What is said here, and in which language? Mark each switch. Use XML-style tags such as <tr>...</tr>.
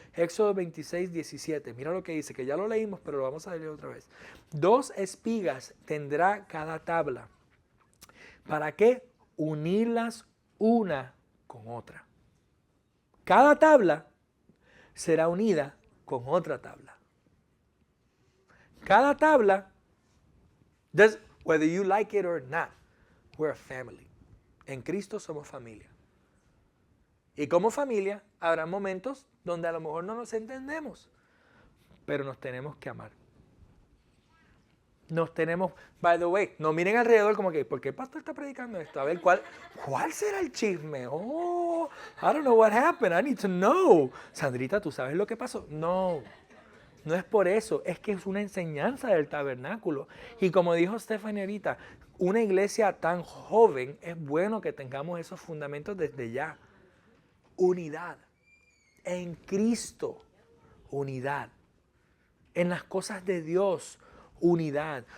<es>Éxodo 26, 17. Mira lo que dice, que ya lo leímos, pero lo vamos a leer otra vez. 2 espigas tendrá cada tabla. ¿Para qué? Unirlas una con otra. Cada tabla será unida con otra tabla. Cada tabla,</es> <en>whether you like it or not, we're a family.</en> <es>En Cristo somos familia. Y como familia, habrá momentos donde a lo mejor no nos entendemos, pero nos tenemos que amar. Nos tenemos,</es> <en>by the way,</en> <es>no miren alrededor como que, ¿por qué el pastor está predicando esto? A ver, ¿cuál será el chisme?</es> <en>Oh, I don't know what happened, I need to know.</en> <es>Sandrita, ¿tú sabes lo que pasó? No es por eso, es que es una enseñanza del tabernáculo. Y como dijo Stephanie ahorita, una iglesia tan joven, es bueno que tengamos esos fundamentos desde ya. Unidad. En Cristo, unidad. En las cosas de Dios, unidad.</es>